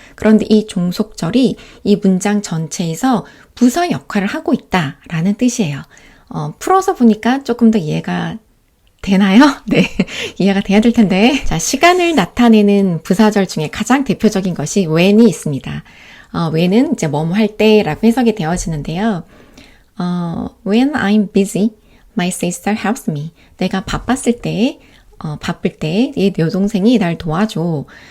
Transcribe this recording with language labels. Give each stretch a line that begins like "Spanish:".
Korean: 그런데 이 종속절이 이 문장 전체에서 부사 역할을 하고 있다라는 뜻이에요. 풀어서 보니까 조금 더 이해가 되나요? 네, 이해가 돼야 될 텐데. 자, 시간을 나타내는 부사절 중에 가장 대표적인 것이 when이 있습니다. when은 이제 뭐뭐 할 때라고 해석이 되어지는데요.
English: When I'm busy, my sister helps me.
Korean: 내가 바쁠 때 내 여동생이 날 도와줘.